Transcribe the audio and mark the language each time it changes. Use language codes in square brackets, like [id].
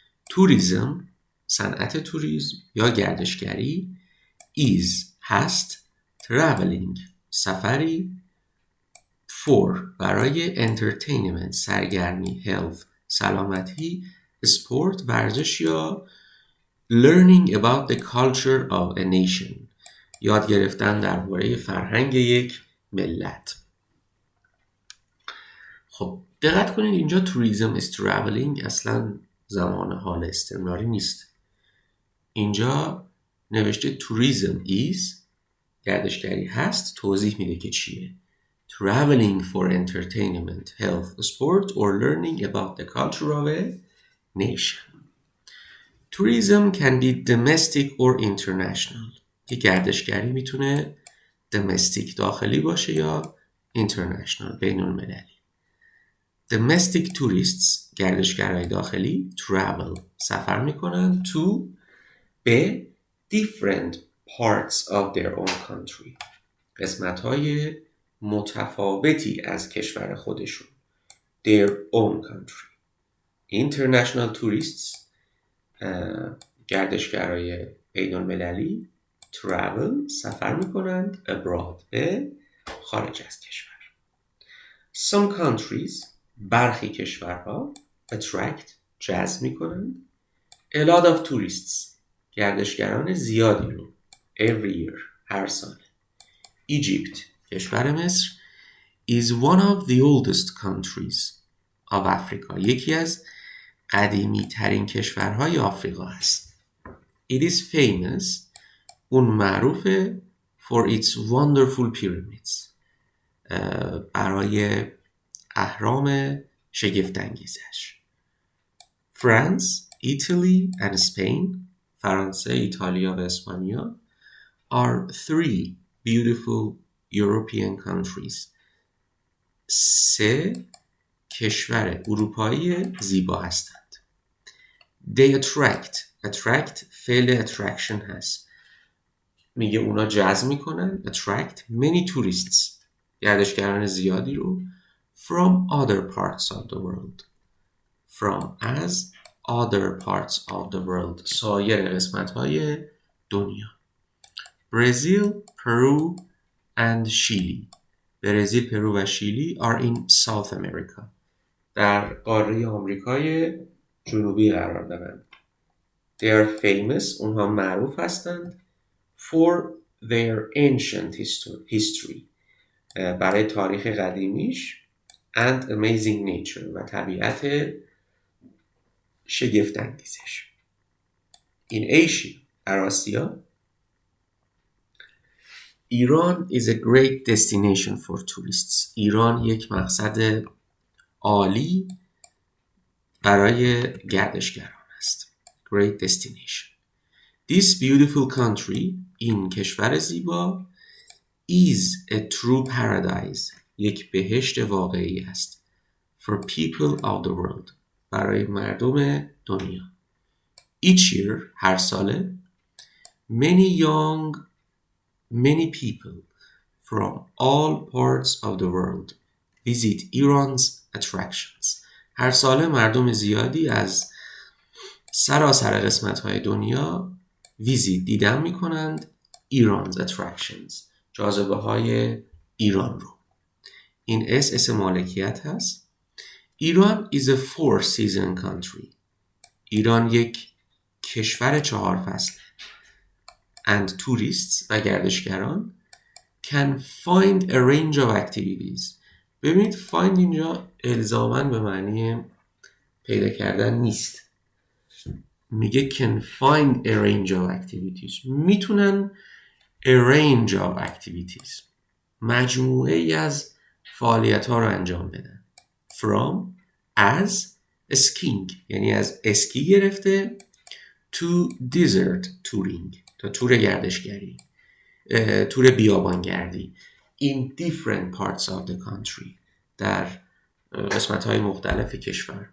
[fa] توریسم صنعت توریسم یا گردشگری [en] is [fa] هست [en] traveling [fa] سفری [en] for [fa] برای [en] entertainment [fa] سرگرمی [en] health [fa] سلامتی [en] sport [fa] ورزش یا [en] learning about the culture of a nation [fa] یاد گرفتن درباره فرهنگ یک ملت. خب دقت کنید اینجا [en] tourism is traveling [fa] اصلا زمان حال استمراری نیست. اینجا نوشته [en] tourism is [fa] گردشگری هست توضیح میده که چیه. [en] Traveling for entertainment, health, sport or learning about the culture of a nation. Tourism can be domestic or international. [fa] که گردشگری میتونه domestic داخلی باشه یا international بین المللی. [en] Domestic tourists [fa] گردشگرای داخلی [en] travel [fa] سفر میکنن [en] to [fa] به [en] different parts of their own country [fa] قسمت‌های متفاوتی از کشور خودشون [en] their own country. International tourists [fa] گردشگرای بین المللی [en] travel [fa] سفر میکنند [en] abroad [fa] به خارج از کشور. [en] Some countries [fa] برخی کشورها [en] attract [fa] جذب میکنند [en] a lot of tourists [fa] گردشگران زیادی رو [en] every year [fa] هر سال. [en] Egypt [fa] کشور مصر [en] is one of the oldest countries of Africa [fa] یکی از قدیمی ترین کشورهای آفریقا است. [en] It is famous [fa] اون معروفه [en] for its wonderful pyramids [fa] برای اهرام شگفت‌انگیزش. [en] France, Italy and Spain [fa] فرانسه، ایتالیا و اسپانیا [en] are 3 beautiful European countries 3 [fa] کشور اروپایی زیبا هستند. [en] They attract [fa] فعل attraction هست. میگه اونا جذب میکنن [en] attract many tourists [fa] گردشگران زیادی رو [en] from other parts of the world as other parts of the world [fa] سایر قسمت های دنیا. [en] Brazil, Peru and Chile [fa] برزیل، پرو و شیلی [en] are in South America [fa] در قاره آمریکای جنوبی قرار دارند. [en] They are famous [fa] اونها معروف هستند [en] for their ancient history [fa] برای تاریخ قدیمیش [en] and amazing nature [fa] و طبیعت شگفت انگیزش. [en] In Asia [fa] در آسیا [en] Iran is a great destination for tourists. [fa] ایران یک مقصد عالی برای گردشگران است. [en] Great destination. This beautiful country [fa] این کشور زیبا [en] is a true paradise [fa] یک بهشت واقعی است [en] for people of the world [fa] برای مردم دنیا. [en] Each year [fa] هر ساله [en] many people from all parts of the world visit Iran's attractions. [fa] هر ساله مردم زیادی از سراسر قسمت‌های دنیا دیدن می‌کنند [en] Iran's attractions [fa] جاذبه‌های ایران رو. این اسم مالکیت هست. [en] Iran is a 4-season country. [fa] ایران یک کشور 4 فصل. [en] And tourists [fa] و گردشگران [en] can find a range of activities. [fa] ببینید find اینجا الزاماً به معنی پیدا کردن نیست. میگه [en] can find a range of activities. [fa] میتونن [en] a range of activities [fa] مجموعه ای از فعالیت ها رو انجام بدن. [en] From as skiing [fa] یعنی از اسکی گرفته [en] to desert touring [fa] تا تور گردشگری تور بیابانگردی [en] in different parts of the country [fa] در قسمت های مختلف کشور.